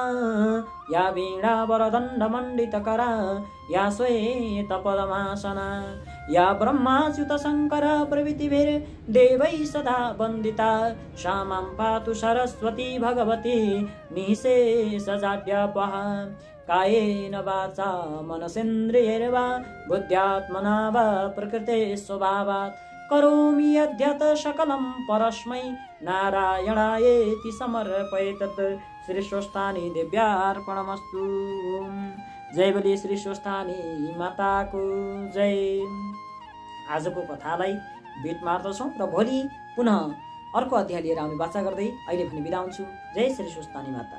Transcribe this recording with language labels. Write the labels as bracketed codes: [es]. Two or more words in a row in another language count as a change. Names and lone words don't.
[sa] या वीणावरदण्डमण्डितकरा या श्वेतपद्मासना या ब्रह्माच्युत शङ्कर प्रभृतिभिर्देवैः सदा वन्दिता सा मां पातु सरस्वती भगवती निःशेषजाड्यापः कायेन वाचा मनसेन्द्रियैर्वा बुद्ध्यात्मना वा प्रकृते स्वभावात् करोमि यद्यत् सकलं परस्मै नारायणायेति समर्पयेत्। श्री स्वस्थानी देव्यार्पणमस्तु। [ne] जय बोले श्री स्वस्थानी माताको जय। आजको कथालाई बिट मार्दछौँ र भोलि पुनः अर्को अध्याय लिएर आउने वाचा गर्दै अहिले भने बिदा हुन्छु। जय श्री स्वस्थानी माता।